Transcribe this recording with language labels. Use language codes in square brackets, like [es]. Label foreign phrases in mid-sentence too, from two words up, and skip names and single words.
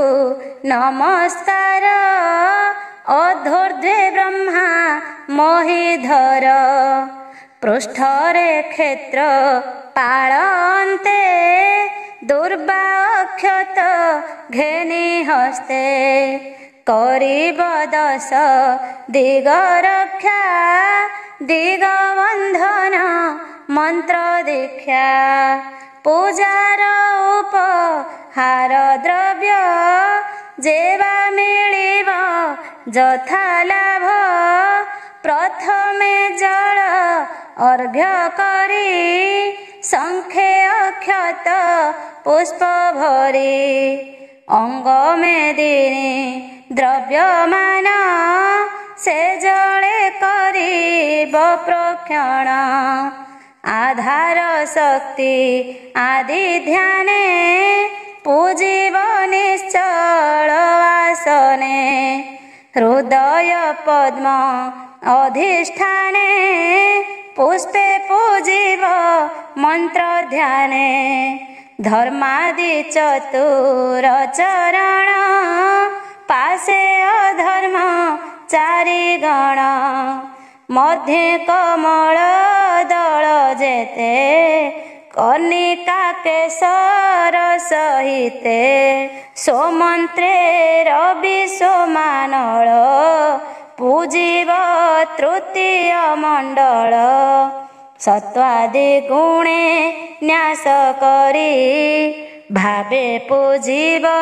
[or] ନମସ୍କାର ଅଧୋର୍ଦ୍ଧ୍ୱେ ବ୍ରହ୍ମା ମୋହିଧର ପୃଷ୍ଠରେ କ୍ଷେତ୍ର ପାଳନ୍ତେ ଦୁର୍ବା ଅକ୍ଷତ ଘେନି ହସ୍ତେ କରିବ 10 ଦିଗ ରକ୍ଷା ଦିଗବନ୍ଧନ ମନ୍ତ୍ର ଦୀକ୍ଷା ପୂଜାର ଉପହାର ଦ୍ରବ୍ୟ ଯେବା ମିଳିବ ଯଥା ଲାଭ ପ୍ରଥମେ ଜଳ ଅର୍ଘ୍ୟ କରି ଶଙ୍ଖେ ଅକ୍ଷତ ପୁଷ୍ପ ଭରି ଅଙ୍ଗ ମେଦିନୀ ଦ୍ରବ୍ୟମାନ ସେ ଜଳେ କରିବ ପ୍ରକ୍ଷଣ ଆଧାର ଶକ୍ତି ଆଦି ଧ୍ୟାନେ ପୂଜିବ ନିଶ୍ଚଳ ଆସନେ ହୃଦୟ ପଦ୍ମ ଅଧିଷ୍ଠାନେ ପୁଷ୍ପେ ପୂଜିବ ମନ୍ତ୍ର ଧ୍ୟାନେ ଧର୍ମାଦି ଚତୁର ଚରଣ ପାସେ ଅଧର୍ମ ଚାରିଗଣ ମଧ୍ୟେ କମଳ ଦଳ ଯେତେ କନିକା କେଶର ସହିତେ ସୋମନ୍ତ୍ରେ ରବି ସୋମାନଳ ପୂଜିବ ତୃତୀୟ ମଣ୍ଡଳ ସତ୍ତ୍ୱାଦି ଗୁଣେ ନ୍ୟାସ କରି ଭାବେ ପୂଜିବ